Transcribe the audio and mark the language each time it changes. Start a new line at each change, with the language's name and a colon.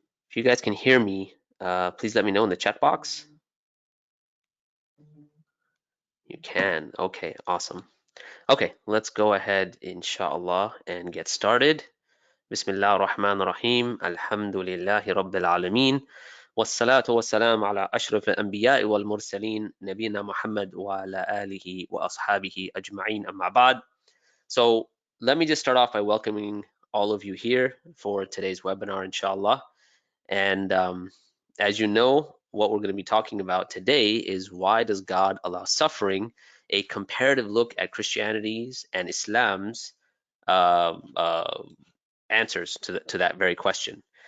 English: If you guys can hear me, please let me know in the chat box. You can. Okay, awesome. Okay, let's go ahead, inshallah, and get started. Bismillah ar-Rahman ar-Rahim. Alhamdulillahi Rabbil Alameen.
Arabic: والصلاة والسلام على أشرف الأنبياء والمرسلين نبينا محمد وعلى آله وأصحابه أجمعين أما بعد.
English: So let me just start off by welcoming all of you here for today's webinar, inshallah. And as you know, what we're going to be talking about today is why does God allow suffering? A comparative look at Christianity's and Islam's uh, uh, answers to that very question.